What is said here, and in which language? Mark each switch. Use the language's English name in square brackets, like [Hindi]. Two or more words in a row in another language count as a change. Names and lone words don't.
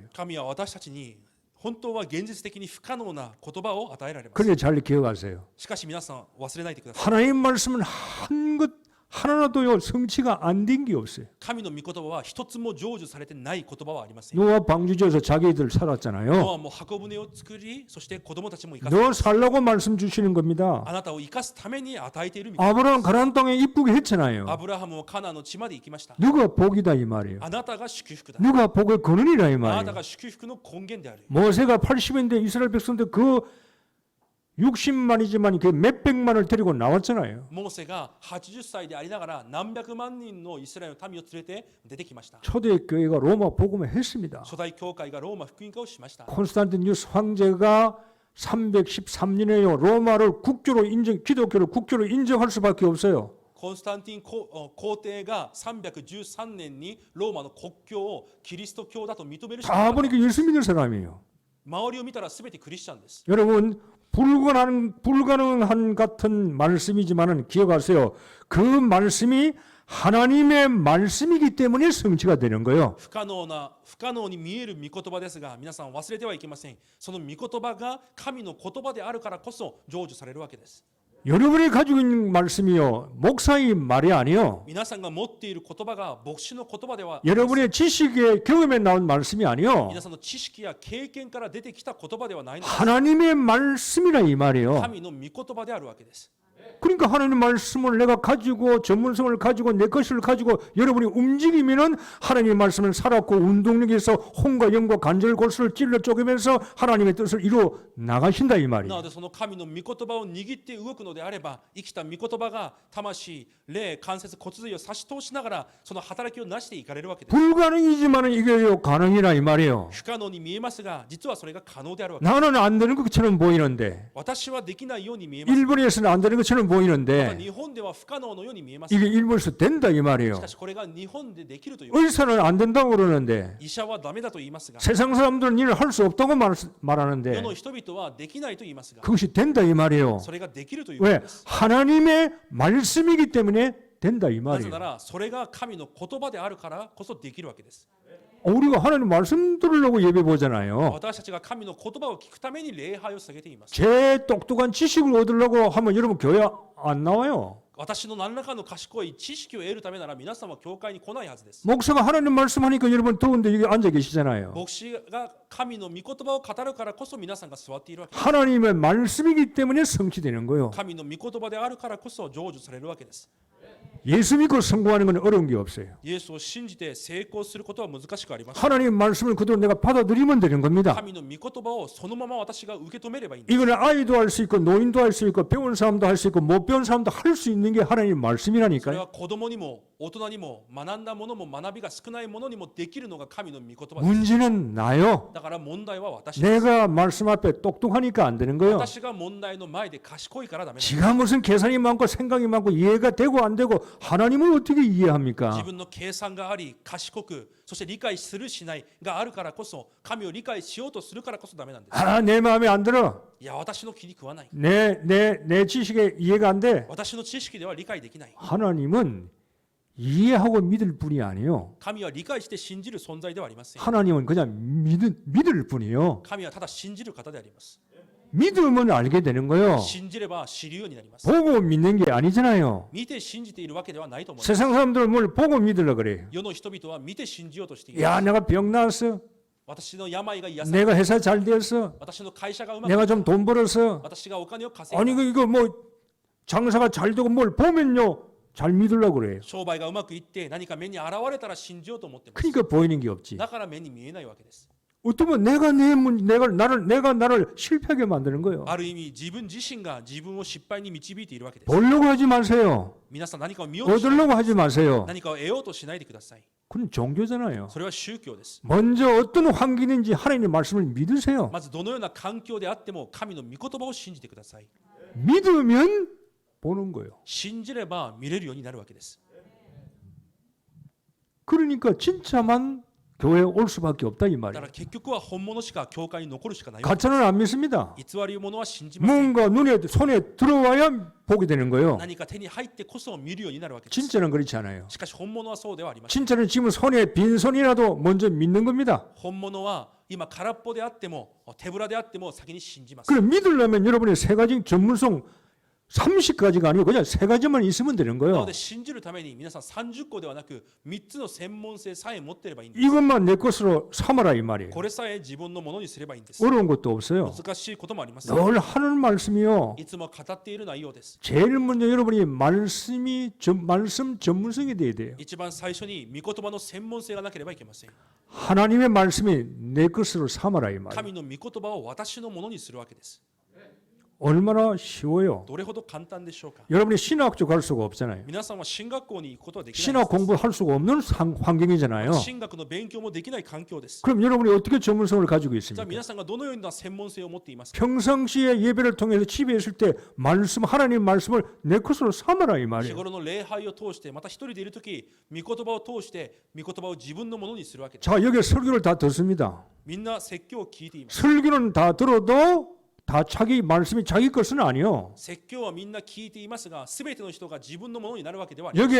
[Japanese] 神は私たちに本当は現実的に不可能な言葉を与えられます。 [Korean] 그러니까 잘 기억하세요. [Japanese] しかし皆さん忘れないでください。 [Korean] 하나님 말씀은 한 것 하나라도요 성취가 안 된 게 없어요. [Japanese] 神の御言葉は一つも成就されてない言葉はありません。 [Korean] 노아 방주지어서 자기들 [Japanese] ノ [Korean] 살았잖아요. [Japanese] アも箱舟を作り、そして子供たちも生かす。 [Korean] 너 살라고 말씀 주시는 겁니다. [Japanese] あなたを生かすために与えている御言葉。 [Korean] 아브라함 가나안 땅에 이쁘게 했잖아요. [Japanese] アブラハムもカナンの地まで行きました。 [Korean] 누가 복이다 이 말이에요. [Japanese] あなたが祝福だ。 [Korean] 누가 복의 근원이라 이 [Japanese] あなた [Korean] 말이에요. [Japanese] が祝福の根源である。 [Korean] 모세가 80인데 이스라엘 백성들 그 60만이지만 그 몇백만을 데리고 나왔잖아요. [Japanese] モーセが80歳でありながら何百万人のイスラエルの民を連れて出てきました。 [Korean] 초대교회가 로마 복음을 했습니다. [Japanese] 初代教会がローマ福音化をしました。 [Korean] 콘스탄티누스 황제가 313년에요. 로마를 국교로 기독교를 국교로 인정할 수밖에 없어요. [Japanese] コンスタンティン皇帝が313年にローマの国教をキリスト教だと認めるしかな [Korean] 다 [Japanese] かった。 [Korean] 보니까 예수 믿는 사람이에요. [Japanese] 周りを見たら全てクリスチャンです。 [Korean] 여러분 불가능한 같은 말씀이지만은 기억하세요. 그 말씀이 하나님의 말씀이기 때문에 성취가 되는 거예요. [Japanese] 不可能に見える御言葉ですが、皆さん忘れてはいけません。その御言葉が神の言葉であるからこそ成就されるわけです。 [Korean] 여러분이 가지고 있는 말씀이요. 목사의 말이 아니요. [Japanese] 皆さんが持っている言葉が牧師の言葉では、 [Korean] 여러분의 지식의 경험에 나온 말씀이 아니요. [Japanese] 皆さんの知識や経験から出てきた言葉ではないのです。 [Korean] 하나님의 말씀이라 이 말이에요. [Japanese] 神の御言葉であるわけです。 [Korean] 그러니까 하나님 말씀을 내가 가지고 전문성을 가지고 내 것을 가지고 여러분이 움직이면은 하나님의 말씀은 살았고 운동력에서 혼과 영과 관절 골수를 찔러 쪼개면서 하나님의 뜻을 이루어 나가신다 이 [Japanese] な [Korean] 말이에요. [Japanese] のでその神の御言葉を握って動くのであれば、生きた御言葉が魂、霊、関節、骨髄を差し通しながらその働きをなしていかれるわけです。 [Korean] 불가능이지만은 이게요 가능이라 이 말이에요. [Japanese] 不可能に見えますが、実はそれが可能であるわけです。 [Korean] 나는 안 되는 것처럼 보이는데 [Japanese] 私はできないように見えます。 [Korean] 일본에서는 안 되는 것처럼 것처럼 [Japanese] また [Korean] 보이는데 [Japanese] 日本では不可能のように見えます。 [Korean] 이게 일본에서 된다 이 [Japanese] し [Korean] 말이에요. [Japanese] かしこれが日本でできるという。 [Korean] 의사는 안 된다고 그러는데 [Japanese] 医者はダメだと言いますが、 [Korean] 세상 사람들은 일을 할 수 없다고 [Japanese] 世 [Korean] 말하는데 [Japanese] の人々はできないと言いますが、 [Korean] 그것이 된다 이 말이에요. [Japanese] それができるということ [Korean] 왜? [Japanese] です。 [Korean] 하나님의 말씀이기 때문에 된다 이 [Japanese] なぜな [Korean] 말이에요. [Japanese] らそれが神の言葉であるからこそできるわけです。 [Korean] 우리가 하나님 말씀 들으려고 예배 보잖아요. [Japanese] 私たちが神の言葉を聞くために礼拝を捧げています。 [Korean] 제 똑똑한 지식을 얻으려고 하면 여러분 교회 안 나와요. [Japanese] 私の何らかの賢い知識を得るためなら皆さんは教会に来ないはずです。 [Korean] 목사가 하나님 말씀하니까 여러분 더운데 여기 앉아 계시잖아요. [Japanese] 牧師が神の御言葉を語るからこそ皆さんが座っているわけです。 [Korean] 하나님의 말씀이기 때문에 성취되는 거예요. [Japanese] 神の御言葉であるからこそ成就されるわけです。 [Korean] 예수 믿고 성공하는 건 어려운 게 없어요. [Japanese] イエスを信じて成功することは難しくありません。 [Korean] 하나님 말씀을 그대로 내가 받아들이면 되는 겁니다. [Japanese] 神の御言葉をそのまま私が受け止めればいいんです。 [Korean] 이거는 아이도 할 수 있고 노인도 할 수 있고 배운 사람도 할 수 있고 못 배운 사람도 할 수 있는 게 하나님 [Japanese] それ [Korean] 말씀이라니까요. [Japanese] は子供にも大人にも学んだものも学びが少ないものにもできるのが神の御言葉です。 [Korean] 문제는 나요. [Japanese] だから問題は私です。 [Korean] 내가 말씀 앞에 똑똑하니까 안 되는 거예요. [Japanese] 私が問題の前で賢いからダメです。 [Korean] 지가 무슨 계산이 많고 생각이 많고 이해가 되고 안 되고 하나님을 어떻게 [Japanese] 自 [Korean] 이해합니까? [Japanese] 分の計算があり賢くそして理解するしないがあるからこそ神を理解しようとするからこそダメなんです。 [Korean] 아, 내 마음에 안 들어. [Japanese] いや私の気に食わない。 [Korean] 내 지식에 이해가 안 돼. [Japanese] 私の知識では理解できない。 [Korean] 하나님은 이해하고 믿을 뿐이 아니에요. [Japanese] 神は理解して信じる存在ではありません。 [Korean] 하나님은 그냥 믿을 뿐이에요. [Japanese] 神はただ信じる方であります。 [Korean] 믿으면 알게 되는 거예요. [Japanese] 信じれば知るようになります。 [Korean] 보고 믿는 게 아니잖아요. [Japanese] 見て信じているわけではないと思います。 [Korean] 세상 사람들은 뭘 보고 믿으려 그래요. [Japanese] 世の人々は見て信じようとしています。 [Korean] 야, 내가 병 나았어. [Japanese] 私の病が癒され、 [Korean] 내가 회사 잘 되었어. [Japanese] 私の会社がうまく、 [Korean] 내가 좀 돈 벌었어. [Japanese] 私がお金を稼い [Korean] 아니 [Japanese] だ、 [Korean] 이거 뭐 장사가 잘 되고 뭘 보면요 잘 믿으려 그래요. [Japanese] 商売がうまくいって何か目に現れたら信じようと思っています。 [Korean] 그러니까 보이는 게 없지. [Japanese] だから目に見えないわけです。 [Korean] 어쩌면 내가 나를 실패하게 만드는 거예요. [Japanese] ある意味自分自身が自分を失敗に導いているわけです。 [Korean] 보려고 하지 마세요. [Japanese] 皆さん何かを見ようとしない、 [Korean] 얻으려고 하지 마세요. [Japanese] 何かを得ようとしないでください。 [Korean] 그건 종교잖아요. [Japanese] それは宗教です。 [Korean] 먼저 어떤 환경인지 하나님의 말씀을 믿으세요. [Japanese] まずどのような環境であっても神の御言葉を信じてください。 [Korean] 믿으면 보는 거예요. [Japanese] 信じれば見れるようになるわけです。 [Korean] 그러니까 진짜만 교회에 올 수밖에 없다 이 [Japanese] だか [Korean] 말이에요. [Japanese] ら結局は本物しか教会に残るしかない。 [Korean] 가짜는 안 믿습니다. [Japanese] 偽り者は信じません。 [Korean] 뭔가 손에 들어와야 보게 되는 거예요. [Japanese] 何か手に入ってこそ見るようになるわけです。 [Korean] 진짜는 그렇지 않아요. [Japanese] しかし本物はそうではありません。 [Korean] 진짜는 지금 손에 빈손이라도 먼저 믿는 겁니다. [Japanese] 本物は今空っぽであっても手ぶらであっても先に信じます。 [Korean] 그럼 믿으려면 여러분의 세 가지 전문성 30가지가 아니고 그냥 세 가지만 있으면 되는 [Japanese] な [Korean] 거예요. [Japanese] ので信じるために皆さん30個ではなく3つの専門性さえ持っていればいいんです。 [Korean] 이것만 내 것으로 삼아라 이 말이에요. [Japanese] これさえ自分のものにすればいいんです。 [Korean] 어려운 것도 없어요. [Japanese] 難しいこともありません。 [Korean] 늘 하는 말씀이요. [Japanese] いつも語っている内容です。 [Korean] 제일 먼저 여러분이 말씀 전문성이 돼야 돼요. [Japanese] 一番最初に御言葉の専門性がなければいけません。 [Korean] 하나님의 말씀이 내 것으로 삼아라 이 말이에요. [Japanese] 神の御言葉を私のものにするわけです。 [Korean] 얼마나 쉬워요. [Japanese] どれほど簡単でしょうか。 [Korean] 여러분이 신학교 갈 수가 없잖아요. [Japanese] 皆さんは進学校に行くことはできない [Korean] 신학 [Japanese] です。 [Korean] 공부할 수가 없는 환경이잖아요. [Japanese] 進学の勉強もできない環境です。 [Korean] 그럼 여러분이 어떻게 전문성을 가지고 [Japanese] じゃあ [Korean] 있습니까? [Japanese] 皆さんがどのような専門性を持っていますか。 [Korean] 평상시에 예배를 통해서 집에 있을 때 하나님 말씀을 내 것으로 삼아라 이 [Japanese] 日 [Korean] 말이에요. [Japanese] 頃の礼拝を通してまた一人でいるとき御言葉を通して御言葉を自分のものにするわけです。 [Korean] 자, 여기 설교를 다 듣습니다. [Japanese] みんな説教を聞いています。 [Korean] 설교는 다 들어도 다 자기 말씀이 자기 것은 아니요. [Japanese] 説教はみんな聞いていますが、すべての人が自分のものになるわけではありません。